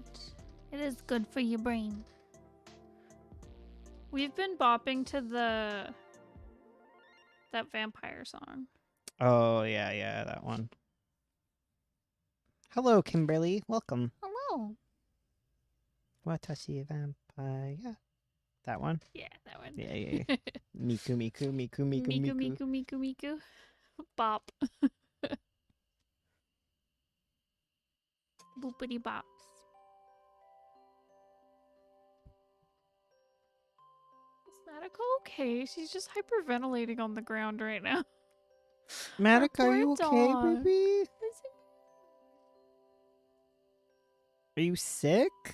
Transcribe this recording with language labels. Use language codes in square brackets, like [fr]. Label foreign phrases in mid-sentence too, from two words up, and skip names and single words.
[en] It is good for your brain. We've been bopping to that vampire song. Oh, yeah, that one. Hello, Kimberly. Welcome. Hello. Watashi vampire. Yeah. That one? Yeah, that one. Yeah. Miku, Miku, Miku, Miku, Miku, Miku. Miku, Miku, Miku. Bop. Boopity bops. Is Madoka okay? She's just hyperventilating on the ground right now. Madoka, Our are you poor okay, dog. baby? Are you sick?